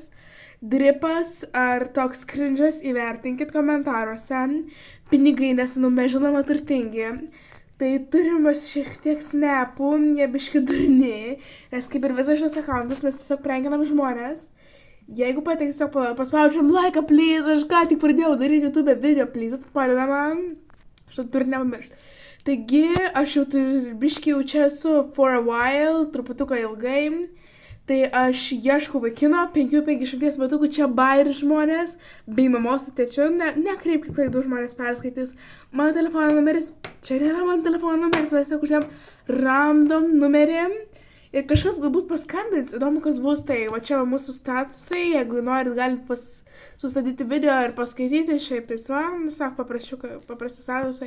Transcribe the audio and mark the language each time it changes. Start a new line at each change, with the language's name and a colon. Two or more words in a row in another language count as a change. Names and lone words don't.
Lithuanian: Dripas ar toks cringe'as, įvertinkit komentaruose. Pinigai, nes mes žinoma turtingi. Tai turim šiek tiek snapų, jie biški durni, nes kaip ir visas šitas accountas mes tiesiog prankinam žmonės. Jeigu patiks, tiesiog paspaudžiam
English: like, please,
Lithuanian: aš ką tik pradėjau daryti YouTube video, please, padeda man. Aš to turiu nepamiršti. Taigi, aš jau biški jau čia esu
English: for a while,
Lithuanian: truputuką ilgai. Tai aš ieškau vaikino, 5-50 metukų, čia bairi žmonės, bei mamos su tėčiu, nekreipkit klaidų, žmonės perskaitys. Mano telefono numeris, čia nėra mano telefono numeris, mes jau uždėm random numerį. Ir kažkas galbūt paskambins, įdomu kas bus, tai va čia va mūsų statusai, jeigu norit galit sustabdyti video ir paskaityti, šiaip tai tiesiog paprasti statusai.